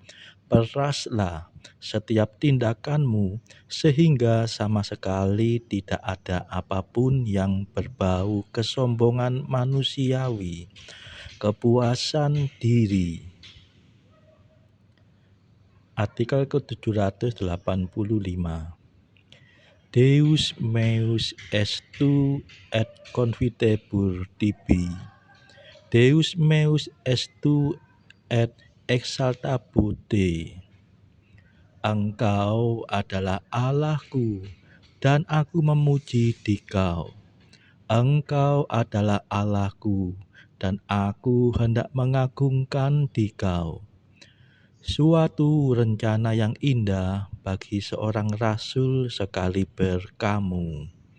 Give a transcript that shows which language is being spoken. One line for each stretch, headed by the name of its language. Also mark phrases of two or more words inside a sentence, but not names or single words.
Indonesian: Peraslah setiap tindakanmu sehingga sama sekali tidak ada apapun yang berbau kesombongan manusiawi, kepuasan diri. Artikel ke-785.
Latin: Deus meus estu et confitebur tibi. Deus meus estu et exaltabur te.
Indonesian: Engkau adalah Allahku, dan aku memuji Dikau. Engkau adalah Allahku, dan aku hendak mengagungkan Dikau. Suatu rencana yang indah bagi seorang rasul sekaliber kamu.